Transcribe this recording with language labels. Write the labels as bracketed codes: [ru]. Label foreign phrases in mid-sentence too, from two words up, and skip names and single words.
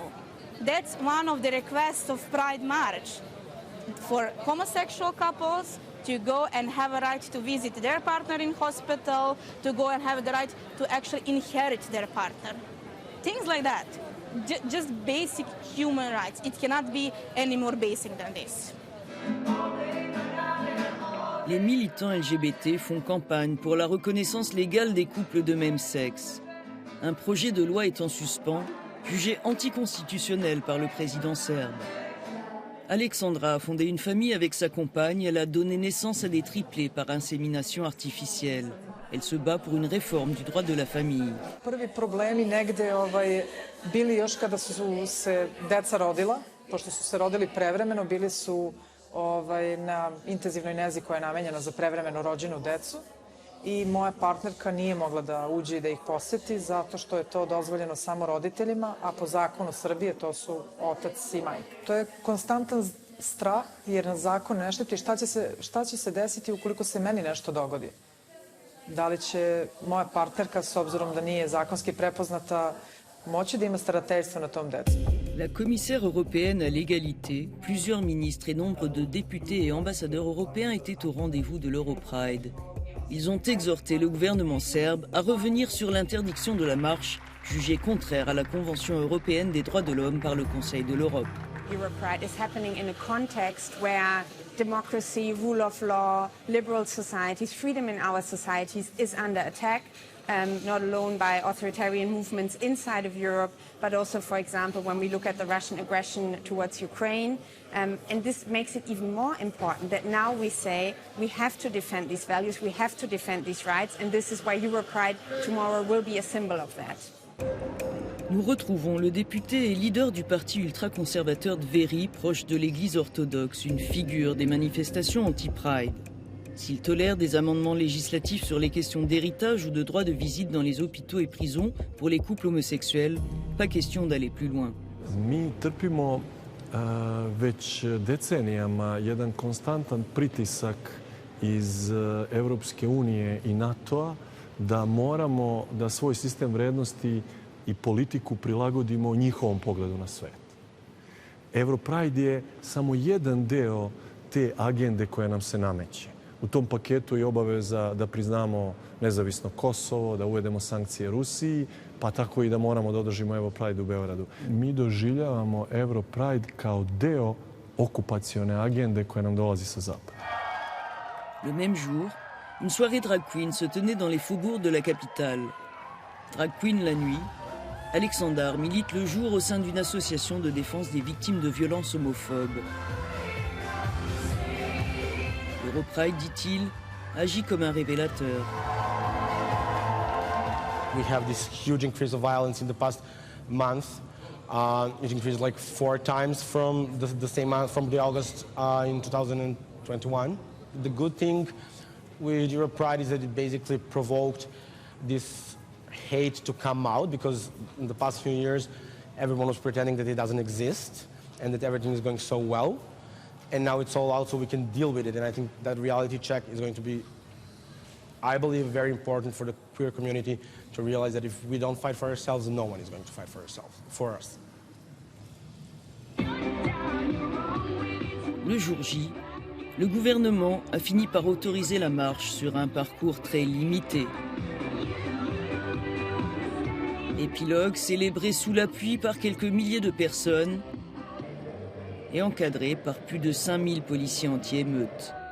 [en] That's one of the requests of Pride March for homosexual couples to go and have a right to visit their partner in hospital, to go and have the right to actually inherit their partner. Things like that. Just basic human rights. It cannot be any more basic than this. [fr] Les militants LGBT font campagne pour la reconnaissance légale des couples de même sexe. Un projet de loi est en suspens, jugé anticonstitutionnel par le président serbe. Alexandra a fondé une famille avec sa compagne. Elle a donné naissance à des triplés par insémination artificielle. Elle se bat pour une réforme du droit de la famille. [sr] Prvi problemi negde bili još kada su se deca rodila, pošto su se rodili prevremeno, bili su na intenzivnoj nezi koja je namenjena za prevremeno rođenu decu. I moja partnerka nije mogla da uđe i da ih poseti zato što je to dozvoljeno samo roditeljima, a po zakonu Srbije to su otac i majka. To je konstantan strah jer na zakon ne šteti šta će se desiti ukoliko se meni nešto dogodi. Da li će moja partnerka, s obzirom da nije zakonski prepoznata, moći da ima starateljstvo na tom decu. [fr] La commissaire européenne à l'égalité, plusieurs ministres et nombre de députés et ambassadeurs européens étaient au rendez-vous de l'Europride. Ils ont exhorté le gouvernement serbe à revenir sur l'interdiction de la marche, jugée contraire à la Convention européenne des droits de l'homme par le Conseil de l'Europe. [en] Europride is happening in a context where democracy, rule of law, liberal societies, freedom in our societies is under attack, not alone by authoritarian movements inside of Europe, but also, for example, when we look at the Russian aggression towards Ukraine. And this makes it even more important that now we say we have to defend these values, we have to defend these rights, and this is why Europride tomorrow will be a symbol of that. [fr] Nous retrouvons le député et leader du parti ultra-conservateur Dveri, proche de l'Église orthodoxe, une figure des manifestations anti-Pride. S'il tolère des amendements législatifs sur les questions d'héritage ou de droit de visite dans les hôpitaux et prisons pour les couples homosexuels, pas question d'aller plus loin. [sr] Mi trpimo već decenijama jedan konstantan pritisak iz Evropske unije i NATO-a da moramo da svoj sistem vrednosti i politiku prilagodimo njihovom pogledu na svet. Europride je samo jedan deo te agende koja nam se nameće. U tom paketu je obaveza da priznamo nezavisno Kosovo, da uvedemo sankcije Rusiji, pa tako i da moramo da održimo Europride u Beogradu. Mi doživljavamo Europride kao deo okupacione agende koja nam dolazi sa zapada. [fr] Le même jour, une soirée [en] drag queen [fr] se tenait dans les faubourgs de la capitale. [en] Drag queen [fr] la nuit, Alexandar milite le jour au sein d'une association de défense des victimes de violences homophobes. Europride, dit-il, agit comme un révélateur. [en] We have this huge increase of violence in the past month. It increased like 4 times from the same month, from the August in 2021. The good thing with Europride is that it basically provoked this hate to come out, because in the past few years everyone was pretending that it doesn't exist and that everything is going so well. And now it's all out so we can deal with it. And I think that reality check is going to be, I believe, very important for the queer community to realize that if we don't fight for ourselves, no one is going to fight for us. [fr] Le jour J, le gouvernement a fini par autoriser la marche sur un parcours très limité. Épilogue célébré sous la pluie par quelques milliers de personnes et encadré par plus de 5000 policiers anti-émeutes.